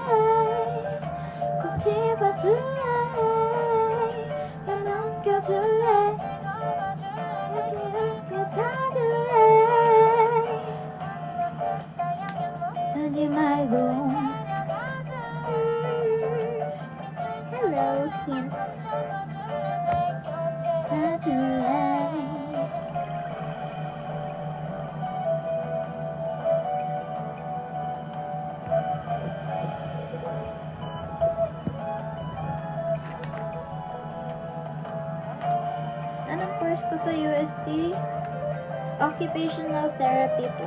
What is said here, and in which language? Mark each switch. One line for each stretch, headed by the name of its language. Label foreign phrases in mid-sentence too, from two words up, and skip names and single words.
Korean: 꼭 집어줄래, 날 넘겨줄래, 이렇게 찾을래. 자지 말고.
English: Hello, Kim.
Filipino: 찾을래. Anong course ko sa UST?
English: Occupational therapy po.